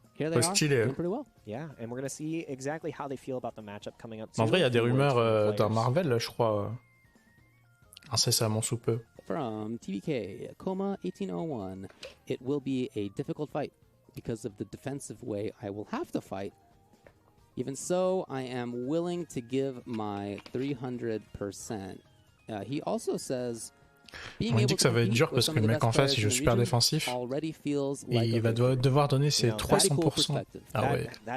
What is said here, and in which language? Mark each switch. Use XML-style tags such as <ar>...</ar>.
<en>Here they are, doing pretty well. Yeah, and we're gonna see exactly how they feel about the matchup coming up.</en> <fr>En vrai, il y a des rumeurs d'un Marvel, je crois. Incessamment sous peu.</fr> <en>From TBK, Coma 1801, it will be a difficult fight because of the defensive way I will have to fight. Even so, I am willing to give my 300%. He also says,</en> <fr>On dit que ça va être dur parce que le mec en face il joue super défensif et il va devoir donner ses 300%. Ah ouais.</fr>